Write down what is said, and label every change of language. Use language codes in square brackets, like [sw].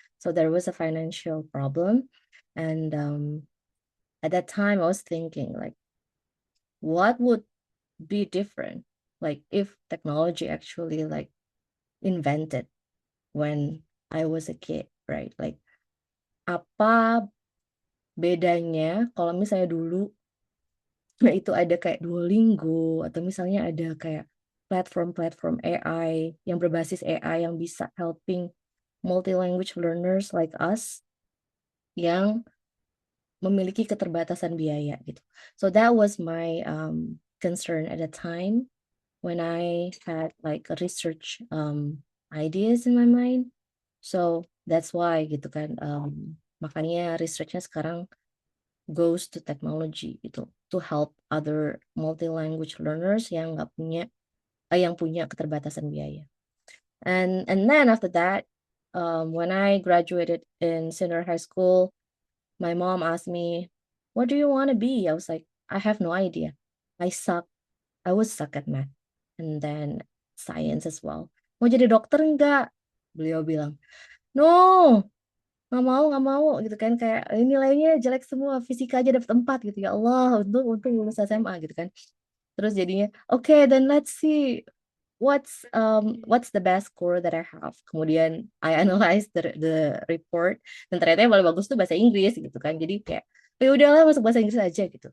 [en] So there was a financial problem. And at that time, I was thinking, like, what would be different? Like, if technology actually, like, invented when I was a kid, right? [id] Like, apa bedanya kalau misalnya dulu itu ada kayak Duolingo atau misalnya ada kayak platform-platform AI yang berbasis AI yang bisa [en] helping multi-language learners like us [id] yang memiliki keterbatasan biaya gitu. [en] So that was my concern at the time when I had like a research ideas in my mind. So that's why [id] gitu kan. Makanya researchnya sekarang [en] goes to technology [id] gitu [en] to help other multi-language learners [id] yang nggak punya yang punya keterbatasan biaya. [en] And then after that, when I graduated in senior high school, my mom asked me, "What do you want to be?" I was like, "I have no idea. I suck. I was suck at math, and then science as well. [id] Mau jadi dokter enggak?" Beliau bilang, "No, nggak mau gitu kan kayak nilainya jelek semua, fisika aja dapat 4 gitu ya Allah, untung lulus SMA gitu kan." Terus jadinya, [en] "Okay, then let's see what's the best score that I have." [id] Kemudian [en] I analyze the report [id] dan ternyata yang paling bagus tuh bahasa Inggris gitu kan. Jadi kayak ya udahlah masuk bahasa Inggris aja gitu.